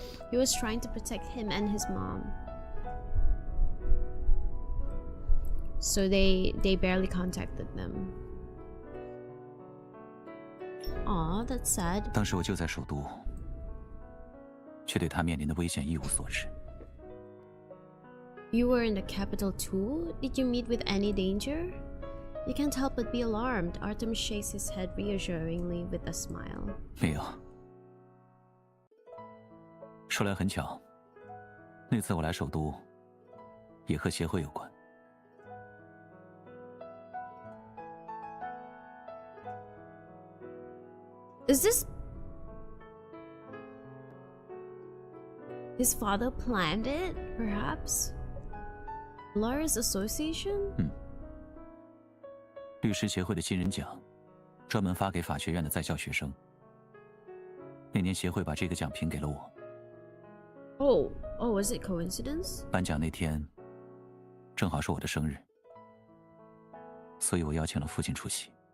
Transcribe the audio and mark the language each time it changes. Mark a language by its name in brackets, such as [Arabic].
[English] He was trying to protect him and his mom. So they barely contacted them. Aw, that's sad. [Chinese] 当时我就在首都，却对他面临的危险一无所知。 [English] You were in the capital too? Did you meet with any danger? You can't help but be alarmed. Artem shakes his head reassuringly with a smile. [Chinese] 没有。说来很巧，那次我来首都，也和协会有关。 [English] Is this... His father planned it, perhaps? Lawyers Association? [Chinese] 律师协会的新人奖，专门发给法学院的在校学生。那年协会把这个奖评给了我。 [English] Oh, was it coincidence? [Chinese] 颁奖那天，正好是我的生日，所以我邀请了父亲出席。